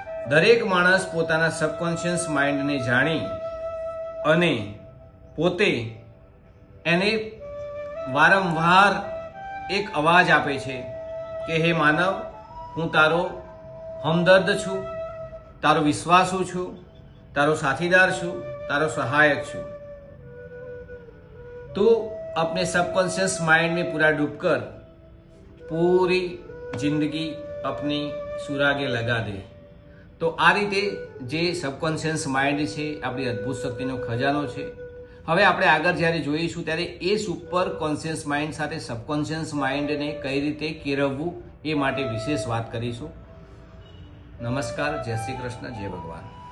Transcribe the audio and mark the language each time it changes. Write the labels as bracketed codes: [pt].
[gu] દરેક માણસ પોતાના સબકોન્શિયસ માઇન્ડને જાણી અને પોતે એને વારંવાર એક અવાજ આપે છે કે હે માનવ, હું તારો હમદર્દ છું, તારો વિશ્વાસુ છું, તારો સાથીદાર છું, તારો સહાયક છું. [hi] तो अपने सबकॉन्शियस माइंड में पूरा डूबकर पूरी जिंदगी अपनी सुरागे लगा दे. [gu] તો આ રીતે જે સબકોન્શિયસ માઇન્ડ છે આપણી અદ્ભુત શક્તિનો ખજાનો છે. હવે આપણે આગળ જ્યારે જોઈશું ત્યારે એ સુપર કોન્શિયસ માઇન્ડ સાથે સબકોન્શિયસ માઇન્ડને કઈ રીતે કેળવવું એ માટે વિશેષ વાત કરીશું. નમસ્કાર, જય શ્રી કૃષ્ણ, જય ભગવાન.